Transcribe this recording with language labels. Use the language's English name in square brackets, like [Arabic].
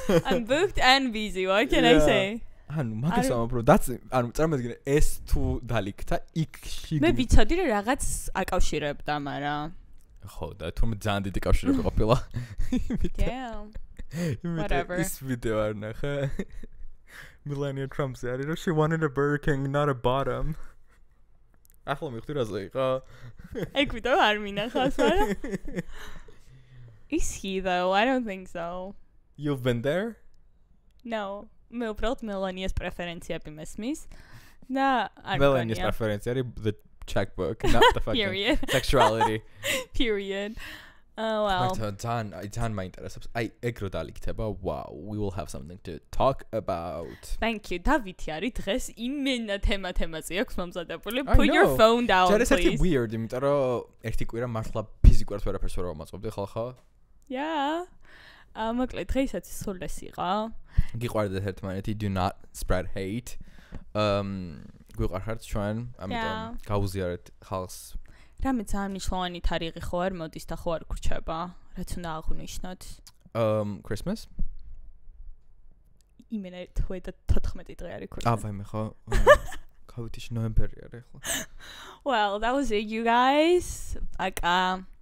[English] I'm booked and busy, what can I say? [Georgian] ანუ მაგას ამბობ, ანუ წარმოიდგინე ეს თუ დალიქთა იქ შიგნით. მე ვიცოდი რომ რაღაც აკავშირებდა, მაგრამ ხო და თუმცა ძალიან დიდი კავშირები ყოფილა. [English] Damn. Whatever. [Georgian] ის ვიდეო არ ნახე. [English] Melania Trump said, she wanted a Burger King, not a bottom. [Georgian] ახლა მივხვდი რაზე იყო. ეგ ვიდეო არ მინახავს, მაგრამ [English] Is he though? I don't think so. You've been there? No. [Georgian] მე უბრალოდ მელანიას პრეფერენციები მესმის და არ მელანიას პრეფერენცია არის [English] the checkbook, not the fucking sexuality. Period. Oh well. [Georgian] ძალიან მაინტერესებს. აი, ეგ რო დაიქნება, [English] wow, we will have something to talk about. Thank you. [Georgian] დავითი არის დღეს იმენა თემაზე აქვს მომზადებული. [English] Put your phone down, please. It's weird, [Georgian] იმიტომ რომ ერთი კვირა მართლა ფიზიკურად ვერაფერს ვერ ვამაწყობდი ხალხო. [English] Yeah. [Georgian] მოკლედ დღესაც სულ ეს იყო. გიყვარდეთ ერთმანეთი, [English] do not spread hate. [Georgian] გვიყვარხართ ჩვენ, ამიტომ გაუზიარეთ ხალხს. რამე ძალიან მნიშვნელოვანი თარიღი ხო არ მოდის და ხო არ გრჩება, რაც უნდა აღვნიშნოთ. [English] Christmas? [Georgian] იმენა 14 დღე არის Christmas. ვაიმე ხო. გავიტიში ნოემბერი არის ახლა. [English] Well, that was it you guys. Აკა.